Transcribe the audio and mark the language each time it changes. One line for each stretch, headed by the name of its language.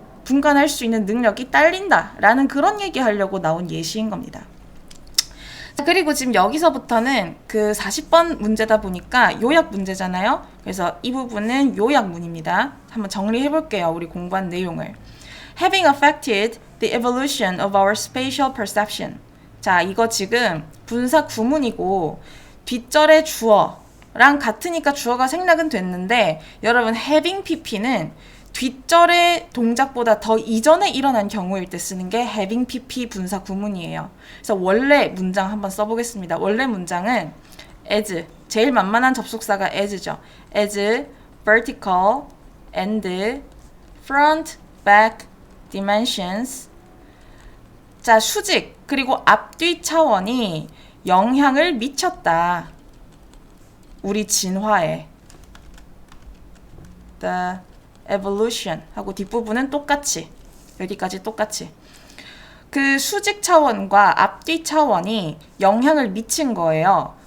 Korean: 분간할 수 있는 능력이 딸린다. 라는 그런 얘기하려고 나온 예시인 겁니다. 그리고 지금 여기서부터는 그 40번 문제다 보니까 요약 문제잖아요. 그래서 이 부분은 요약문입니다. 한번 정리해 볼게요. 우리 공부한 내용을.
English: Having affected the evolution of our spatial perception.
Korean: 자, 이거 지금 분사 구문이고 뒷절의 주어랑 같으니까 주어가 생략은 됐는데 여러분 having pp는 뒷절의 동작보다 더 이전에 일어난 경우일 때 쓰는 게 having pp 분사 구문이에요. 그래서 원래 문장 한번 써보겠습니다. 원래 문장은 as, 제일 만만한 접속사가 as죠.
English: as vertical and front, back dimensions.
Korean: 자, 수직 그리고 앞뒤 차원이 영향을 미쳤다. 우리 진화에.
English: The evolution
Korean: 하고 뒷부분은 똑같이, 여기까지 똑같이 그 수직 차원과 앞뒤 차원이 영향을 미친 거예요.